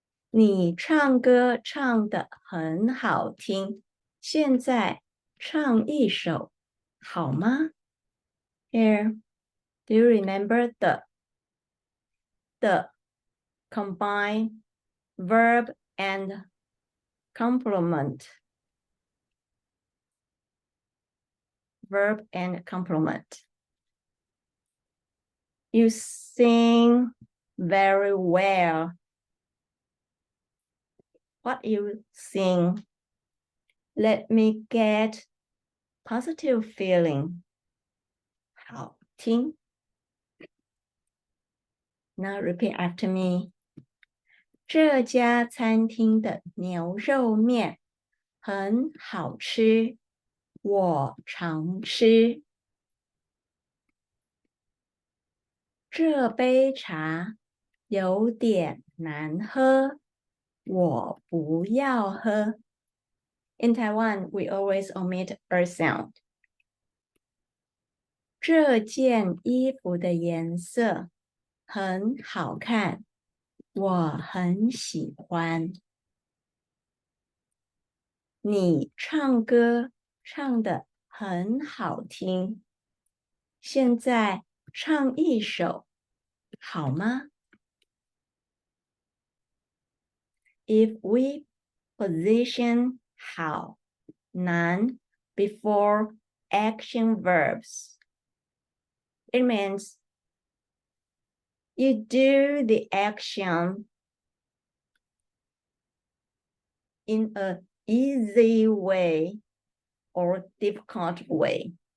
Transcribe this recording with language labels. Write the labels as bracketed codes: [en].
[zh] 你唱歌唱得很好听，现在唱一首好吗？ [en] Here, do you remember the combine verb and complement? Verb and complement. You sing very well. What you sing? Let me get positive feeling. [zh] 好听. [en] Now repeat after me. [zh] 这家餐厅的牛肉面很好吃，我常吃。这杯茶有点难喝，我不要喝。 [en] In Taiwan, we always omit a sound. [zh] 这件衣服的颜色很好看，我很喜欢。你唱歌唱得很好听，现在唱一首好吗？ [en] If we position 好 难 before action verbs, it means you do the action in an easy way or difficult way.